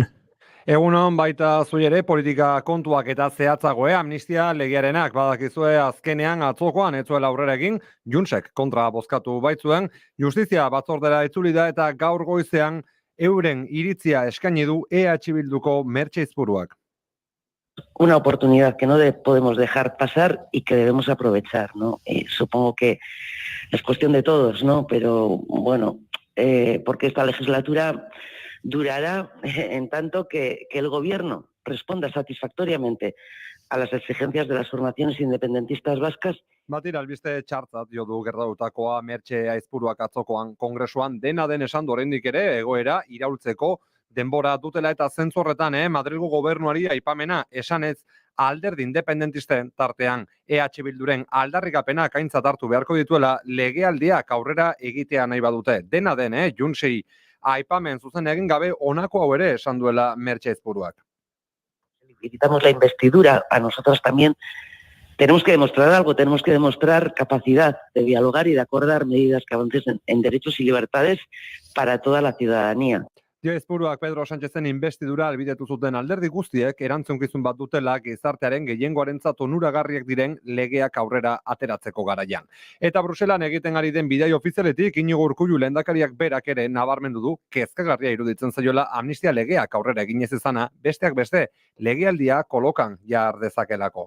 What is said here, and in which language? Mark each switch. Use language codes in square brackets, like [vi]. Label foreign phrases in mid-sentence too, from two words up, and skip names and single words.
[eu] Egunon baita zui ere politika kontuak eta zehatzagoe amnistia legearenak badakizue azkenean atzokoan etzuela aurrera egin Juntsek kontra bozkatu baitzuen justizia batzordera itzuli da eta gaur goizean euren iritzia eskaini du EH Bilduko Mertxe Izpuruak. [es] Una oportunidad que no podemos dejar pasar y que debemos aprovechar, ¿no? Supongo que es cuestión de todos, ¿no? Pero bueno, porque esta legislatura durará en tanto que el gobierno responda satisfactoriamente a las exigencias de las formaciones independentistas vascas. [eu] Batira, albiste txartzat jo du gertatutakoa Mertxe Izpuruak atzokoan kongresuan dena den esan oraindik ere egoera iraultzeko denbora dutela eta zentzu horretan, Madrilgo gobernuari aipamena esanez alderdi independentisten tartean EH Bilduren aldarrikapenak aintzat hartu beharko dituela legealdiak aurrera egitea nahi badute. Dena den, Juntsei aipamen zuzen egin gabe honako hau ere esan duela Mertxe Ezpuruak. [es] Necesitamos la investidura, a nosotros también tenemos que demostrar algo, tenemos que demostrar capacidad de dialogar y de acordar medidas que avancen en derechos y libertades para toda la ciudadanía. [eu] Ezpuruak Pedro Sánchezen investidura albidetu zuten alderdi guztiek erantzunkizun bat dutela gizartearen gehiengoarentzat onuragarriak diren legeak aurrera ateratzeko garaian. Eta Bruselan egiten ari den bidai ofizialetik Iñigo Urkullu lehendakariak berak ere nabarmendu du kezkagarria iruditzen zaiola amnistia legeak aurrera egin ez izana, besteak beste legealdia kolokan jar dezakelako.